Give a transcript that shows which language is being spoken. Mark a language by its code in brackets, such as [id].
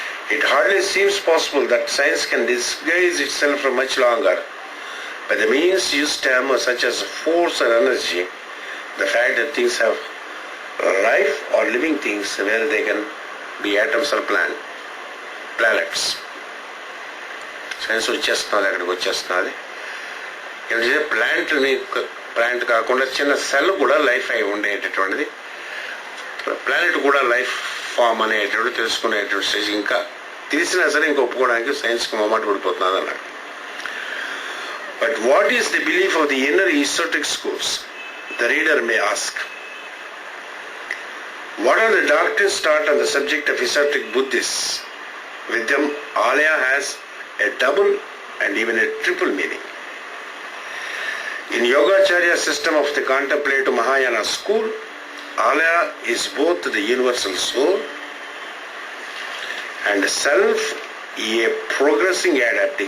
[en] It hardly seems possible that science can disguise itself for much longer by the means used terms such as force or energy, the fact that things have life or living things where they can be atoms or planets. [te] Science వచ్చేస్తున్నది, అక్కడికి వచ్చేస్తున్నది. ఏంటంటే plant కాకుండా చిన్న cell కూడా life అయి ఉండేటటువంటిది, planet కూడా life form అనేటువంటి తెలుసుకునేటువంటి stage ఇంకా తెలిసినా సరే ఇంకా ఒప్పుకోవడానికి సైన్స్కి మొమ్మాట పడిపోతున్నది అన్నాడు. [en] But what is the belief of the inner esoteric schools? The reader may ask. What are the doctrines taught on the subject of esoteric Buddhists? With them, Alaya has a double and even a triple meaning. In Yogacharya system of the contemplative Mahayana school, Alaya is both the universal soul and self, a progressing adept.